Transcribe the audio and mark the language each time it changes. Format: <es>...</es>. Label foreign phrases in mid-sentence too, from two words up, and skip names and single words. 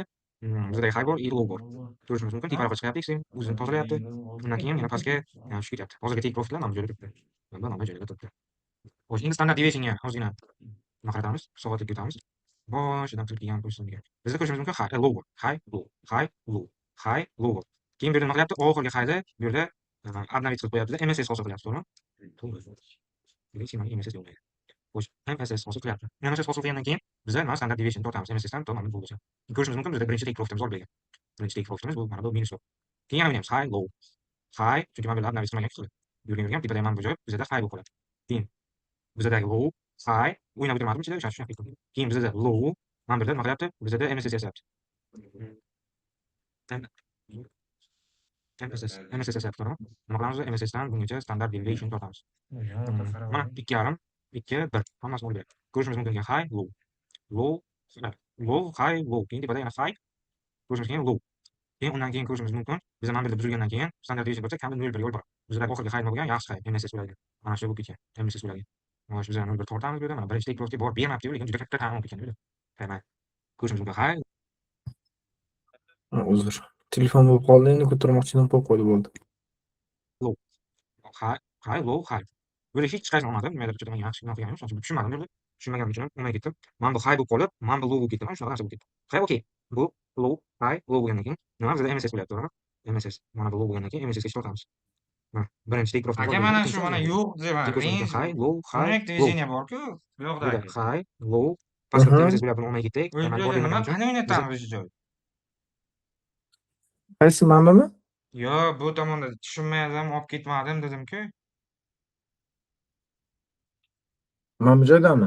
<uz>Bizda high bor, low bor. Ko'rishimiz mumkin, teparoqqa chiqyapti, o'zini tozalayapti. Undan keyin yana pastga tushib ketyapti. Hozirgi</uz> <en>take profitlar</en> <uz>mana bu joyda turibdi. Mana bu joyda turibdi. Xo'sh, endi</uz> <en>standart deviationga</en> <uz>ozgina nima qaratamiz? Soatga o'tamiz. Boshidan turib kelgan pozitsiyaga. Bizda ko'rishimiz mumkin</uz> <en>high, low</en> <uz>bor,</uz> <en>high, low, high, low, high, low</en> <uz>bor. Keyin bu yerda nima qilyapti? Oxirgi highda bu yerda obnovить qilib qo'yapti. MSS hosil qilyapti, to'g'rimi? To'g'ri. MSS yo'llaydi. Xo'sh, MSS hosil qilyapti. MSS hosil qilgandan keyin biza mana</uz> <en>standart deviation</en> <uz>tortamiz. MSS dan to mana bu bo'yicha. Ko'rishimiz mumkin, bizda birinchi</uz> <en>take profitimiz</en> <uz>olib bergan. Birinchi</uz> <en>take profitimiz</en> <uz>bu mana bu minus bor. Keyin yana o'ynaymiz</uz> <en>high, low, high,</en> <uz>chunki mana bu yerda obnovить qilmagan kuchli. Yurgan tepada mana bu joy bizda high bo'lib qoladi. Keyin bizdagi</uz> <en>low, high,</en> <uz>o'ynab o'tirmadim ichida o'sha shunaqa qildim. Keyin bizda low, mana bu yerda nima qilyapti? Bizda MSS yasayapti. MSS yasayapti, to'g'rimi? Nima qilamiz? MSS dan bungacha</uz> <en>standart deviation</en> <uz>tortamiz. Mana 2,5, 2, 1 hammasini olib beradi. Ko'rishimiz mumkin</uz> <en>high, low, low, low, high, low.</en> <uz>Keyin tepada yana high, ko'rishimiz mumkin low. Keyin undan keyin ko'rishimiz mumkin, biz mana bu yerda buzilgandan keyin</uz> <en>standart deviation</en> <uz>bo'lsa kamida 0,1 yo'l bor. Bizda oxirgi high nima bo'lgan? Yaxshi high, MSS bo'ladi. Mana shu bo'lib ketgan, MSS bo'ladi. Xo'sh, biz 0,1 tortamiz bu yerda. Mana birinchi</uz> <en>take profitga</en> <uz>borib bermabdi-yu, lekin juda katta ta'min olib ketgan bu yerda. Qarang. Ko'rishimiz mumkin high, Uzr. Telefon bo'lib qoldi, endi ko'tarmoqchidan qo'yib qo'ydi bo'ldi.</uz> <en>high, low, high.</en> <uz>Böyle hech qaysini olmadim. Nimadir juda yaxshi qilganim, shuning uchun tushunmadim buni. Tushunmaganim uchun olmay ketdim. Mana bu high bo'lib qolib, mana bu low bo'lib ketdi. Mana shunaqa narsa bo'lib ketdi.</uz> <en>High okey.</en> <uz>Bu</uz> <en>low, high, low</en> <uz>bo'lgandan keyin nima bizda MSS bo'lyapti, to'g'rimi? MSS. Mana bu low bo'lgandan keyin MSS ga tortamiz. Mana birinchi</uz> <en>take profit.</en> <uz>Aka mana shu mana yo'q deman.</uz> <en>High, low, high,</en> <uz>Demak, движение bor-ku, bu yoqda.</uz> <en>high, low,</en> <uz>pastda MSS bo'lyapti, olmay ketdik. Nima qanday o'ynatamiz shu joy? Qaysi manbami? Yo'q, bu tomonda tushunmadim, olib ketmadim dedim-ku. Mana bu joydami?</uz>